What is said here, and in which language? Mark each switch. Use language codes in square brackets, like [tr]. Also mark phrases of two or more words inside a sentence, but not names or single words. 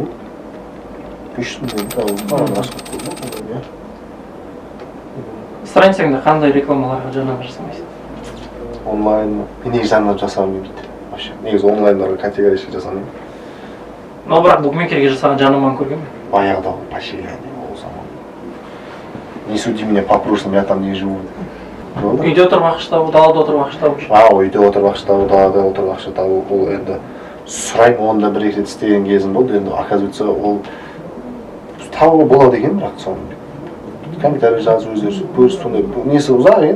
[kk] 500 мың теңге алдым. Расход болды. Страницаңда қандай рекламаларға жарнама жасамайсың? Онлайн, мен негізі жарнама жасамаймын дейді. Вообще, негізі онлайнларға категорически жасамаймын. Но бірақ букмекерге жасаған жарнаманы көрген бе? Баяғыда поощрение ол заман. [ru] Не суди меня по прошлым, я там не живу. [kk] Үйде отырып ақша табу, далада отырып ақша табу. Үйде отырып ақша табу, далада отырып ақша табу, ол енді сұраймын, онда бір рет істеген кезім болды, енді оказывается ол табуға болады екен, бірақ соны комментарий жазып өздері көрсіп, сондай несі ұзақ екен.